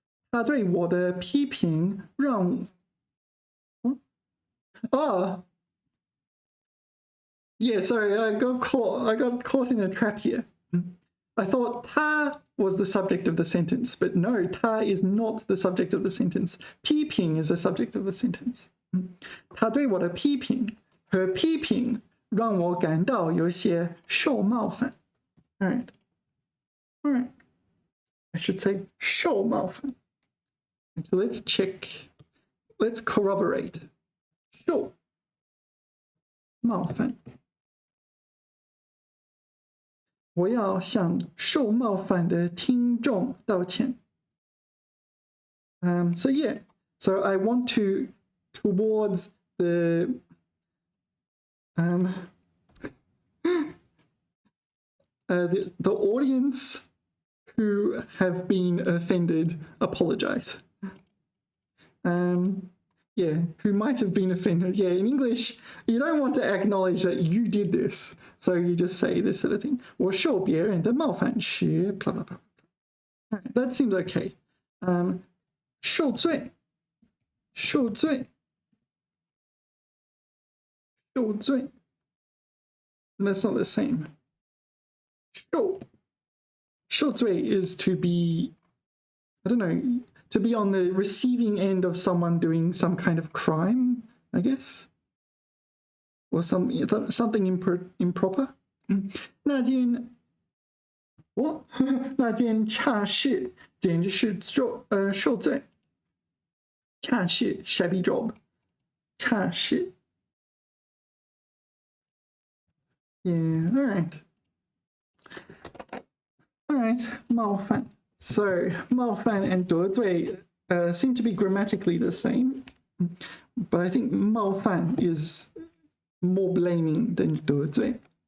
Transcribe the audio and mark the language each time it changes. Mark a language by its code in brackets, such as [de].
[zh] 他对我的批评让 [en] Yeah, sorry, I got caught in a trap here. I thought 他 was the subject of the sentence, but no, 他 is not the subject of the sentence. 批评 is the subject of the sentence. [zh] 他对我的批评和批评让我感到有些受冒犯。 [en] All right. I should say 受冒犯。 So let's check. Let's corroborate. 受冒犯。 [zh] 我要向受冒犯的听众道歉。 [en] So yeah. So I want to towards the the audience who have been offended apologize. Yeah, who might have been offended. Yeah, in English, you don't want to acknowledge that you did this. So you just say this sort of thing. [zh] 我受别人的冒犯时 [en] blah, blah, blah. That seems okay. 受罪受罪受罪 That's not the same. 受罪 is to be, I don't know, to be on the receiving end of someone doing some kind of crime, I guess, or something improper. [zh] 那件我那件差事简直是受罪。 [en] 差事 shabby job. 差事 Yeah, all right. All right, 冒犯. So 冒犯 and 得罪 seem to be grammatically the same, but I think 冒犯 is more blaming than 得罪.